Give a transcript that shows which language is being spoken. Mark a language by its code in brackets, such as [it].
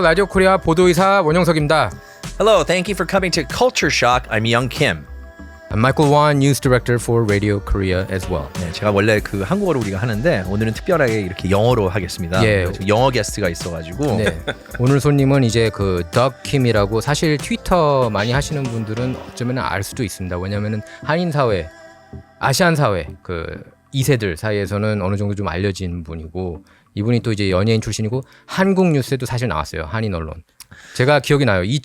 [ko] 라디오코리아 보도이사 원영석입니다. [en] Hello, thank you for coming to Culture Shock. I'm Young Kim. I'm Michael Wan, news director for Radio Korea as well. [ko] 네, 제가 원래 그 한국어로 우리가 하는데 오늘은 특별하게 이렇게 영어로 하겠습니다. 예. 영어 게스트가 있어가지고. 네. 오늘 손님은 이제 그 덕킴이라고 사실 트위터 많이 하시는 분들은 어쩌면 알 수도 있습니다. 왜냐면은 한인 사회, 아시안 사회 그 2세들 사이에서는 어느 정도 좀 알려진 분이고 이분이 또 이제 연예인 출신이고 한국 뉴스에도 사실 나왔어요. 한인 언론. 제가 기억이 나요.